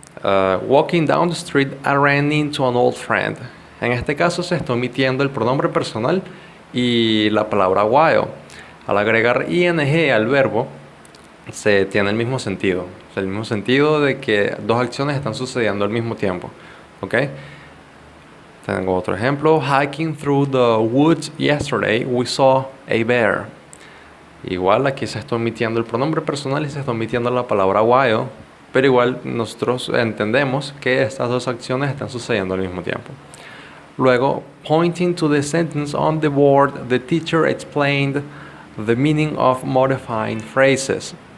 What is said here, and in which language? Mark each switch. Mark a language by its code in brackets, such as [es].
[en] Walking down the street, I ran into an old friend. [es] En este caso se está omitiendo el pronombre personal y la palabra while. Al agregar ing al verbo, se tiene el mismo sentido. O sea, el mismo sentido de que dos acciones están sucediendo al mismo tiempo. ¿Ok? Tengo otro ejemplo. [en] Hiking through the woods yesterday, we saw a bear. [es] Igual aquí se está omitiendo el pronombre personal y se está omitiendo la palabra while, pero igual nosotros entendemos que estas dos acciones están sucediendo al mismo tiempo. Luego, [en] pointing to the sentence on the board, the teacher explained the meaning of modifying phrases.